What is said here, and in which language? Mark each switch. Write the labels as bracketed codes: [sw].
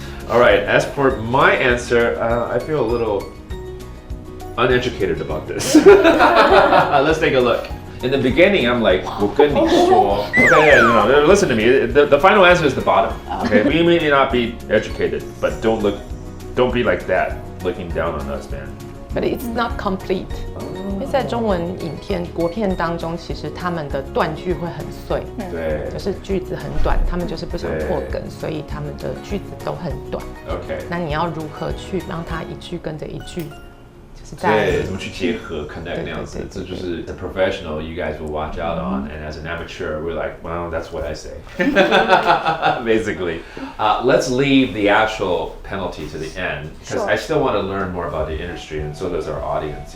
[en] All right, as for my answer, I feel a little uneducated about this. Let's take a look. In the beginning, I'm like, [zh] 我跟你说. [en] Okay, no, listen to me. The final answer is the bottom. Okay, we may not be educated, but don't be like that, looking down on us, man. But it's not complete. [zh] 因为在中文影片、国片当中，其实他们的断句会很碎，对，就是句子很短，他们就是不想破梗，所以他们的句子都很短。 [en] Okay. [zh] 那你要如何去让它一句跟着一句？对，怎么去结合 connect 那样子，这就是 [en] the professional you guys will watch out on, and as an amateur, we're like, well, that's what I say. Basically, let's leave the actual penalty to the end because I still want to learn more about the industry, and so does our audience.